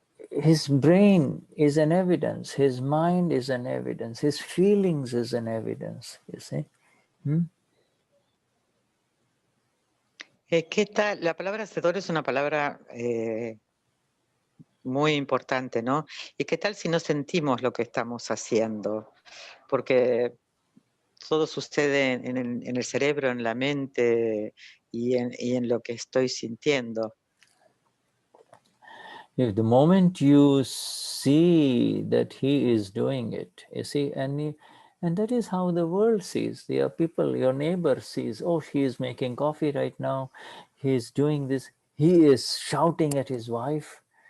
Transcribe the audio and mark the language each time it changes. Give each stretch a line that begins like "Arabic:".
English: His brain is an evidence. His mind is an evidence. His feelings is an evidence. You see?
Spanish: ¿Qué tal? La palabra hacedor es una palabra muy importante, ¿no? ¿Y qué tal si no sentimos lo que estamos haciendo? Porque todo sucede en el cerebro, en la mente y en lo que estoy sintiendo.
English: If the moment you see that he is doing it, you see, and that is how the world sees. There are people, your neighbor sees, oh, he is making coffee right now, he is doing this, he is shouting at his wife.